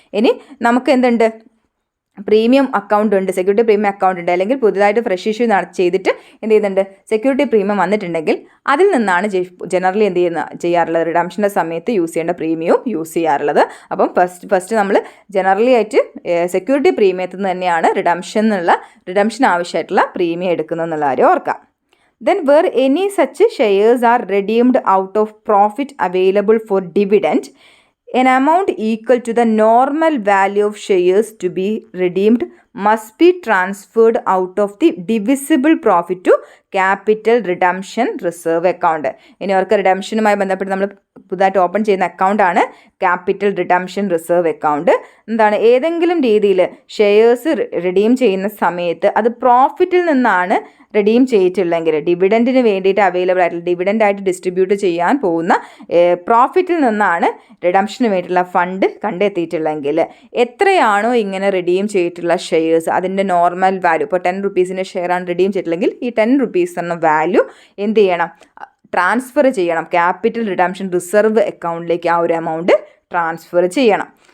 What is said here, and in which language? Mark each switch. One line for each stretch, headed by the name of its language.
Malayalam: ഇനി നമുക്ക് എന്തുണ്ട്, പ്രീമിയം അക്കൗണ്ട് ഉണ്ട്, സെക്യൂരിറ്റി പ്രീമിയം അക്കൗണ്ട് ഉണ്ട്, അല്ലെങ്കിൽ പുതുതായിട്ട് ഫ്രഷ് ഇഷ്യൂ ചെയ്തിട്ട് എന്ത് ചെയ്യുന്നുണ്ട്, സെക്യൂരിറ്റി പ്രീമിയം വന്നിട്ടുണ്ടെങ്കിൽ അതിൽ നിന്നാണ് ജനറലി എന്ത് ചെയ്യാറുള്ളത്, റിഡംഷൻ്റെ സമയത്ത് യൂസ് ചെയ്യേണ്ട പ്രീമിയവും യൂസ് ചെയ്യാറുള്ളത്. അപ്പം ഫസ്റ്റ് നമ്മൾ ജനറലി ആയിട്ട് സെക്യൂരിറ്റി പ്രീമിയത്തിൽ നിന്ന് തന്നെയാണ് റിഡംഷൻ ആവശ്യമായിട്ടുള്ള പ്രീമിയം എടുക്കുന്നതെന്നുള്ള കാര്യം ഓർക്കാം.
English: Then where any such shares are redeemed out of profit available for dividend, an amount equal to the normal value of shares to be redeemed must be transferred out of the divisible profit to capital redemption reserve account.
Malayalam: ഇനി അവർക്ക് റിഡംഷനുമായി ബന്ധപ്പെട്ട് നമ്മൾ പുതുതായിട്ട് open ചെയ്യുന്ന അക്കൗണ്ടാണ് capital redemption reserve account. എന്താണ്, ഏതെങ്കിലും രീതിയിൽ shares redeem ചെയ്യുന്ന സമയത്ത് അത് പ്രോഫിറ്റിൽ നിന്നാണ് റിഡീം ചെയ്തിട്ടുള്ളെങ്കിൽ, ഡിവിഡൻറ്റിന് വേണ്ടിയിട്ട് അവൈലബിൾ ആയിട്ടുള്ള, ഡിവിഡൻ്റായിട്ട് ഡിസ്ട്രിബ്യൂട്ട് ചെയ്യാൻ പോകുന്ന പ്രോഫിറ്റിൽ നിന്നാണ് റിഡംഷന് വേണ്ടിയിട്ടുള്ള ഫണ്ട് കണ്ടെത്തിയിട്ടുള്ളെങ്കിൽ എത്രയാണോ ഇങ്ങനെ റിഡീം ചെയ്തിട്ടുള്ള ഷെയർസ് അതിൻ്റെ നോർമൽ വാല്യൂ, ഇപ്പോൾ 10 റുപ്പീസിൻ്റെ ഷെയറാണ് റിഡീം ചെയ്തിട്ടുണ്ടെങ്കിൽ ഈ 10 റുപ്പീസ് എന്ന വാല്യൂ എന്ത് ചെയ്യണം, ട്രാൻസ്ഫർ ചെയ്യണം, ക്യാപിറ്റൽ റിഡംഷൻ റിസർവ് അക്കൗണ്ടിലേക്ക് ആ ഒരു എമൗണ്ട് ട്രാൻസ്ഫർ ചെയ്യണം.